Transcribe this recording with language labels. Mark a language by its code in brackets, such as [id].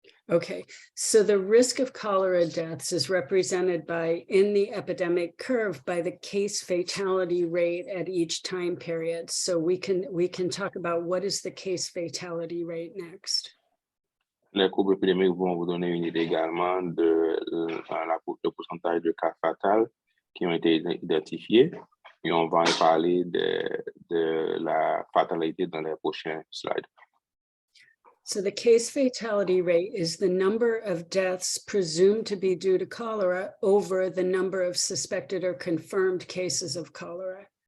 [en] Okay, so the risk of cholera deaths is represented by, in the epidemic curve, by the case fatality rate at each time period. So we can talk about what is the case fatality rate next. [fr] Les courbes épidémiques vont vous donner une idée également de le pourcentage de cas fatals qui ont été identifiés, et on va en parler de la fatalité dans les prochains slides. [en] So the case fatality rate is the number of deaths presumed to be due to cholera over the number of suspected or confirmed cases of cholera.